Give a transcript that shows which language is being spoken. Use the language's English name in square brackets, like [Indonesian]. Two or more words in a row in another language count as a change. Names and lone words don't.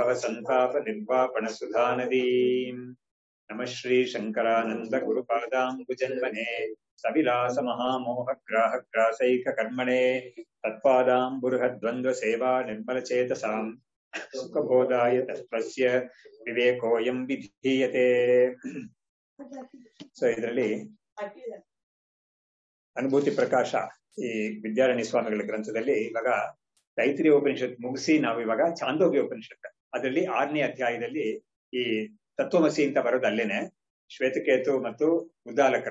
[Sanskrit] भवसन्तापनिर्वापणसुधानदीम् नमः श्रीशङ्करानन्दगुरुपादाम्बुजन्मने सविलासमहामोहग्राहग्रासैककर्मणे तत्पादाम्बुरुहद्वन्द्वसेवा निर्मलचेतसां सुखबोधाय तत्त्वस्य विवेकोऽयं विधीयते। [Kannada] ಸೊ ಇದರಲ್ಲಿ ಅನುಭೂತಿ ಪ್ರಕಾಶ ಈ ವಿದ್ಯಾರಣ್ಯ ಸ್ವಾಮಿಗಳ ಗ್ರಂಥದಲ್ಲಿ ಇವಾಗ ತೈತ್ರಿಯ ಉಪನಿಷತ್ ಮುಗಿಸಿ ನಾವು ಇವಾಗ ಚಾಂದೋಗ್ಯ ಉಪನಿಷತ್ ಅದರಲ್ಲಿ 6ನೇ ಅಧ್ಯಾಯದಲ್ಲಿ ಈ ತತ್ವಮಸಿ ಅಂತ ಬರೋದು ಅಲ್ಲೇನೆ ಶ್ವೇತಕೇತು ಮತ್ತು ಉದ್ದಾಲಕರು.